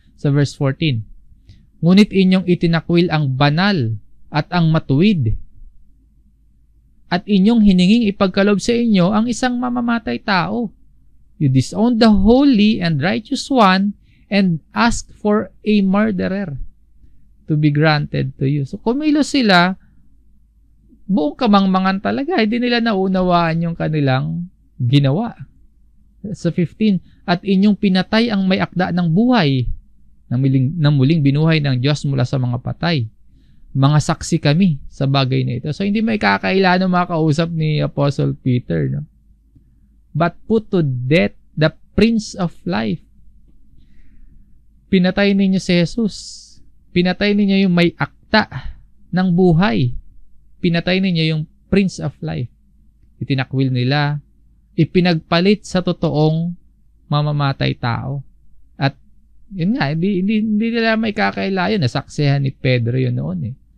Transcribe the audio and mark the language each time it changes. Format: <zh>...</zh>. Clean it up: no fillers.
<tl>Sa verse 14, ngunit inyong itinakwil ang banal at ang matuwid, at inyong hininging ipagkaloob sa inyo ang isang mamamatay tao.</tl> <en>You disowned the holy and righteous one and asked for a murderer to be granted to you.</en> <tl>So kumilos sila, buong kamangmangan talaga, hindi nila naunawaan yung kanilang ginawa. Sa 15, at inyong pinatay ang may akda ng buhay, na muling binuhay ng Diyos mula sa mga patay. Mga saksi kami sa bagay na ito. So, hindi may kakailan ng mga kausap ni Apostle Peter. No?</tl> <en>But put to death the Prince of Life.</en> <tl>Pinatay ninyo si Jesus. Pinatay ninyo yung may akta ng buhay. Pinatay ninyo yung Prince of Life. Itinakwil nila. Ipinagpalit sa totoong mamamatay tao. Yun nga, hindi nila may kakaila yun. Nasaksihan ni Pedro yun noon eh.</tl>